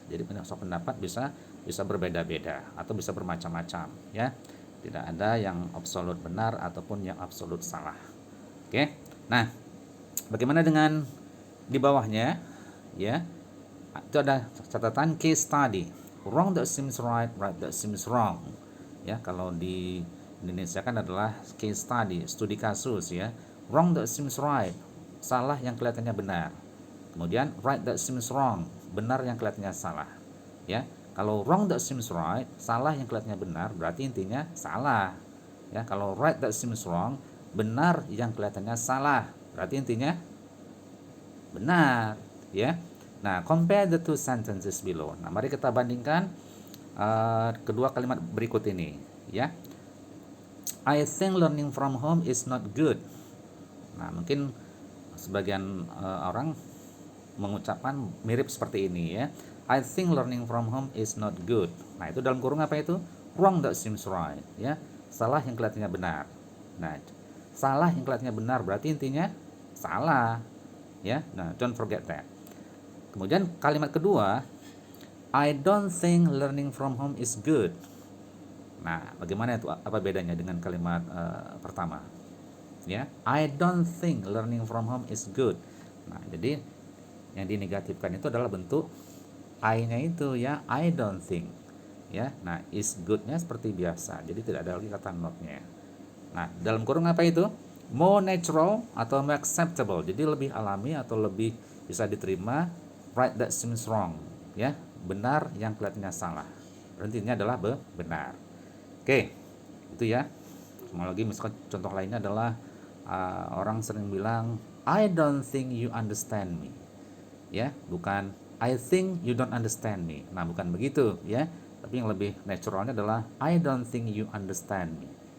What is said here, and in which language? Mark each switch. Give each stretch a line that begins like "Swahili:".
Indonesian: Jadi pendapat bisa berbeda-beda atau bisa bermacam-macam, ya. Tidak ada yang absolut benar ataupun yang absolut salah. Oke. Nah, bagaimana dengan di bawahnya, ya? Itu ada catatan case study.
English: Wrong that seems right, right that seems wrong.
Indonesian: Ya, kalau di Indonesia kan adalah case study, studi kasus, ya.
English: Wrong that seems right,
Indonesian: salah yang kelihatannya benar. Kemudian
English: right that seems wrong,
Indonesian: benar yang kelihatannya salah, ya. Kalau
English: wrong that seems right,
Indonesian: salah yang kelihatannya benar, berarti intinya salah, ya. Kalau
English: right that seems wrong,
Indonesian: benar yang kelihatannya salah, berarti intinya benar, ya. Nah,
English: compare the two sentences below.
Indonesian: Nah, mari kita bandingkan kedua kalimat berikut ini, ya.
English: I think learning from home is not good.
Indonesian: Nah, mungkin sebagian orang mengucapkan mirip seperti ini, ya.
English: I think learning from home is not good.
Indonesian: Nah, itu dalam kurung apa itu?
English: Wrong that seems right, ya.
Indonesian: Salah yang kelihatannya benar. Nah, salah yang kelihatannya benar berarti intinya salah, ya. Nah,
English: don't forget that.
Indonesian: Kemudian kalimat kedua,
English: I don't think learning from home is good.
Indonesian: Nah, bagaimana itu? Apa bedanya dengan kalimat pertama?
English: Ya, I don't think learning from home is good.
Indonesian: Nah, jadi yang dinegatifkan itu adalah bentuk I-nya itu ya,
English: I don't think.
Indonesian: Ya, nah is good-nya seperti biasa. Jadi tidak ada lagi kata not-nya. Nah, dalam kurung apa itu?
English: More natural
Indonesian: atau
English: more acceptable.
Indonesian: Jadi lebih alami atau lebih bisa diterima.
English: Right that seems wrong.
Indonesian: Ya, benar yang kelihatannya salah. Intinya adalah benar. Oke, itu ya. Sama lagi misalkan contoh lainnya adalah orang sering bilang
English: I don't think you understand me.
Indonesian: Ya, bukan
English: I think you don't understand me.
Indonesian: Nah, bukan begitu ya. Tapi yang lebih naturalnya adalah
English: I don't think you understand me.